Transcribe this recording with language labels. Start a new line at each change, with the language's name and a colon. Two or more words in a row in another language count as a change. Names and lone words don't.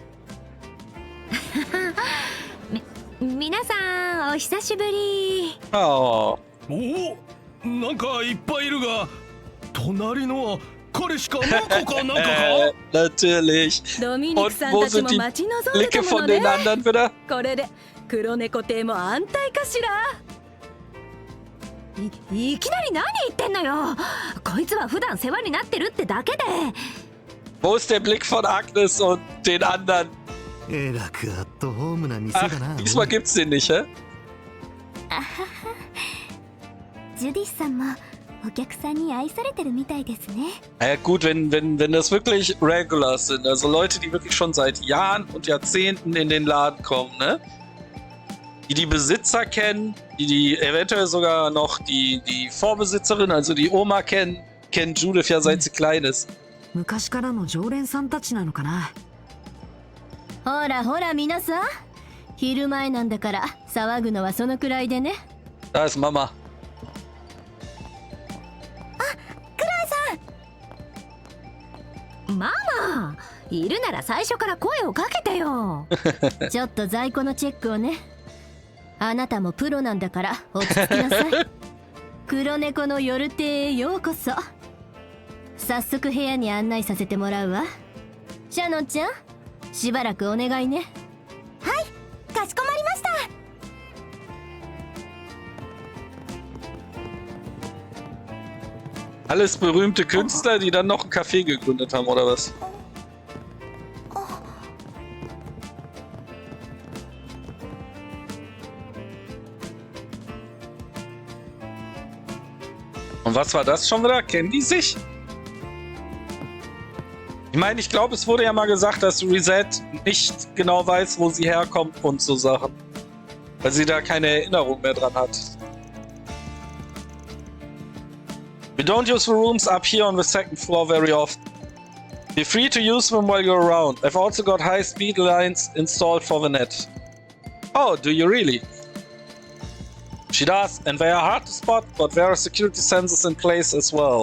Japanese: 皆さんお久しぶり。 Oh. おお、なんかいっぱいいるが、隣のは彼しかなんかかなんかか。
German: Natürlich.
Japanese: ドミニクさんたちも待ち望んでた
German: Blicke
Japanese: も
German: von
Japanese: の
German: den
Japanese: ね。
German: anderen wieder.
Japanese: これで黒猫亭も安泰かしら。いきなり何言ってんのよ。こいつは普段世話になってるってだけで。
German: Wo ist der Blick von Agnes und den anderen?
Japanese: えらくアットホームな店だな。
German: Ach, diesmal gibt's den nicht, hä?
Japanese: ジュディスさんもお客さんに愛されてるみたいですね。
German: Ja gut, wenn das wirklich Regulars sind, also Leute, die wirklich schon seit Jahren und Jahrzehnten in den Laden kommen, ne? Die Besitzer kennen, die eventuell sogar noch die Vorbesitzerin, also die Oma kennen Judith ja seit sie klein ist.
Japanese: 昔からの常連さんたちなのかな。ほらほら皆さん、昼前なんだから騒ぐのはそのくらいでね。
German: Da ist Mama.
Japanese: ママ、いるなら最初から声をかけてよ。ちょっと在庫のチェックをね。あなたもプロなんだから落ち着きなさい。黒猫の夜亭へようこそ。早速部屋に案内させてもらうわ。シャノンちゃん、しばらくお願いね。はい、かしこまりました。
German: Alles berühmte Künstler, die dann noch ein Café gegründet haben, oder was? Und was war das schon wieder? Kennen die sich? Ich meine, ich glaube, es wurde ja mal gesagt, dass Reset nicht genau weiß, wo sie herkommt und so Sachen. Weil sie da keine Erinnerung mehr dran hat.
English: We don't use the rooms up here on the second floor very often. Be free to use them while you're around. I've also got high-speed lines installed for the net. Oh, do you really? She does, and they are hard to spot, but there are security sensors in place as well.